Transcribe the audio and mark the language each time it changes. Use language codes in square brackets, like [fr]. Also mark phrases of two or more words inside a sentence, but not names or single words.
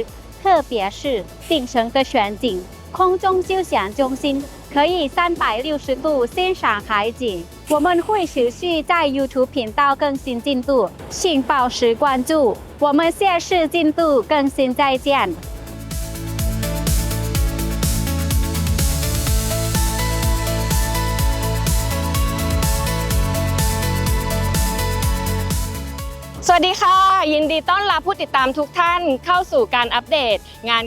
[zh] 特别是顶层的全景空中休闲中心，可以360度欣赏海景。我们会持续在 YouTube 频道更新进度，请保持关注。我们下次进度更新再见。 [th] สวัสดีค่ะยินดีต้อนรับผู้ติดตามทุกท่านเข้าสู่การอัปเดตงาน